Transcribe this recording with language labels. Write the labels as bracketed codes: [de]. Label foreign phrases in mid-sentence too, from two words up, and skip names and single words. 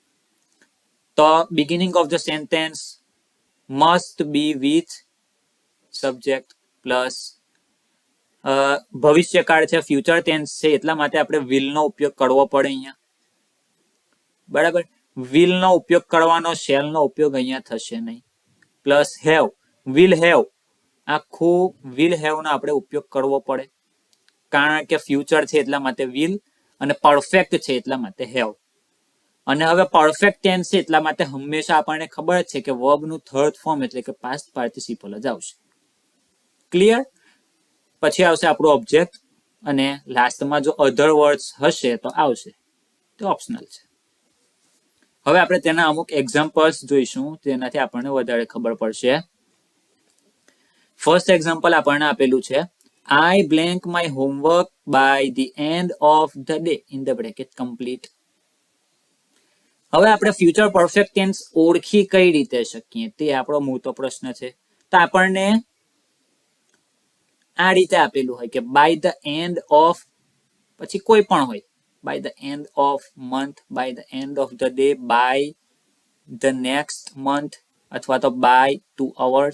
[gu] તો [en] beginning of the sentence must be with subject plus [gu] ભવિષ્યકાળ છે, [en] future tense [gu] છે, એટલા માટે આપણે will નો ઉપયોગ કરવો પડે અહીંયા. બરાબર? will નો ઉપયોગ કરવાનો, shall નો ઉપયોગ અહીંયા થશે નહીં. પ્લસ have, [en] will have, [gu] આખું [en] will have [gu] નો આપણે ઉપયોગ કરવો પડે, કારણ કે ફ્યુચર છે એટલા માટે will અને પરફેક્ટ છે એટલા માટે have. અને હવે [en] perfect tense [gu] છે એટલા માટે હંમેશા આપણને ખબર જ છે કે વર્બ નું [en] third form [gu] એટલે કે [en] past participle [gu] જ આવશે. ક્લિયર? પછી આવશે આપણું ઓબ્જેક્ટ અને લાસ્ટમાં જો [en] other words [gu] હશે તો આવશે, તે ઓપ્શનલ છે. હવે આપણે તેના અમુક એક્ઝામ્પલ્સ જોઈશું, જેનાથી આપણને વધારે ખબર પડશે. [en] first example [gu] આપણને આપેલું છે, [en] I blank my homework by the end of the day in the bracket complete. [gu] હવે આપણે [en] future perfect tense [gu] ઓળખી કઈ રીતે શકીએ, તે આપણો મોટો પ્રશ્ન છે. તો આપણને આ રીતે આપેલું હોય કે [en] by the end of, [gu] પછી કોઈ પણ હોય, [en] by the end of month, by the end of the day, by the next month, [gu] અથવા તો [en] by 2 hours.